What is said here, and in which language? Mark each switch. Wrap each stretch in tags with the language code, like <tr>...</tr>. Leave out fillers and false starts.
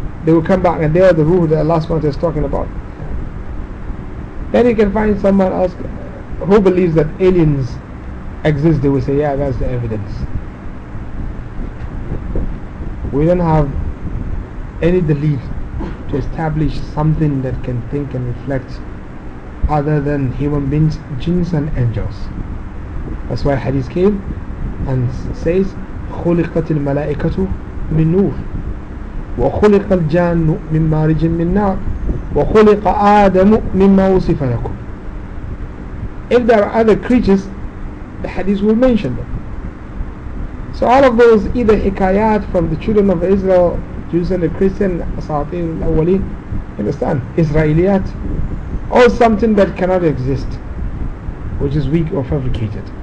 <en>They will come back and they are the ruh that Allah SWT is talking about. Then you can find someone else who believes that aliens exist, they will say, yeah, that's the evidence. We don't have any belief to establish something that can think and reflect other than human beings, jinns and angels. That's why hadith came and says,</en> <ar>خُلِقَتِ الْمَلَائِكَةُ مِنْ نُورٍ وَخُلِقَ الْجَانُّ مِنْ مَارِجٍ مِنْ نَارٍ وَخُلِقَ آدَمُ مِمَّا وُصِفَ لَكُمْ.</ar> <en>If there are other creatures, the hadith will mention them. So all of those either hikayat from the children of Israel, Jews and the Christian, asatir al-awwalin, understand, Israeliyat, or something that cannot exist, which is weak or fabricated.</en>